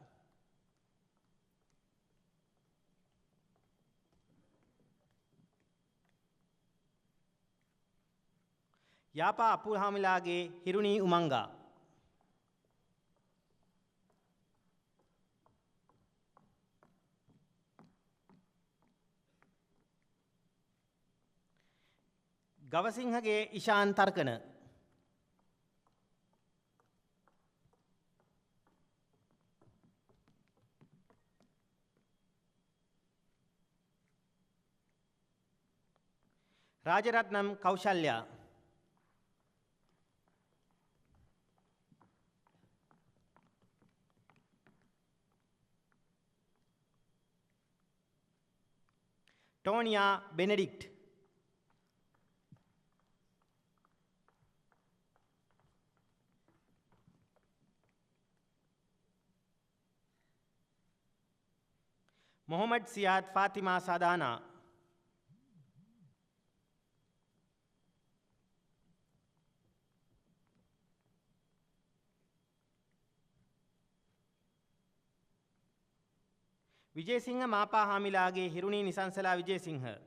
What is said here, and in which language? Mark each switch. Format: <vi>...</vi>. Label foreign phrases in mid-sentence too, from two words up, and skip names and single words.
<si>යාපා අපුහාමිලාගේ හිරුණී උමංගා. ගවසිංහගේ ඉෂාන් තර්කන. ರಾಜರತ್ನಂ ಕೌಶಲ್ಯ. ಟೋನಿಯಾ ಬೆನೆಡಿಕ್ಟ್. ಮೊಹಮ್ಮದ್ ಸಿಯಾದ್ ಫಾತಿಮಾ ಸಾದಾನಾ. විජේසිංහ මාපා හාමිලාගේ හිරුණී නිසංසලා විජේසිංහ.</si>